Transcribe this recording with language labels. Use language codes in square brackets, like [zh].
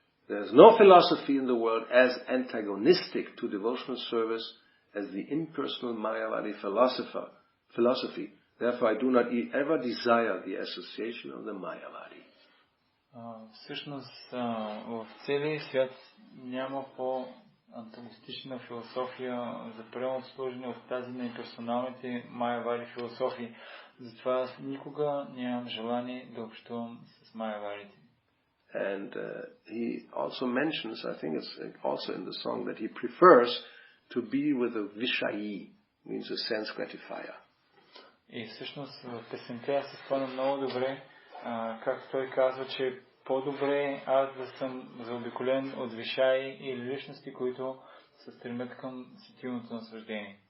[en] There is no philosophy in the world as antagonistic to devotional service as the impersonal Mayavadi philosophy. Therefore, I do not ever desire the association of the Mayavadi. [bg] Всъщност в целия свят няма по-антагонистична философия за приемното служение от тази на имперсоналните Майявади философии. Затова аз никога нямам желание да общувам с Майявадите. [en] And he also mentions, I think it's also in the song, that he prefers to be with a Vishayi, means a sense gratifier. [bg] И всъщност в песента аз се спомням много добре, както той казва, че е по-добре аз да съм заобиколен от вишаи или личности, които се стремят към сетивното наслаждение.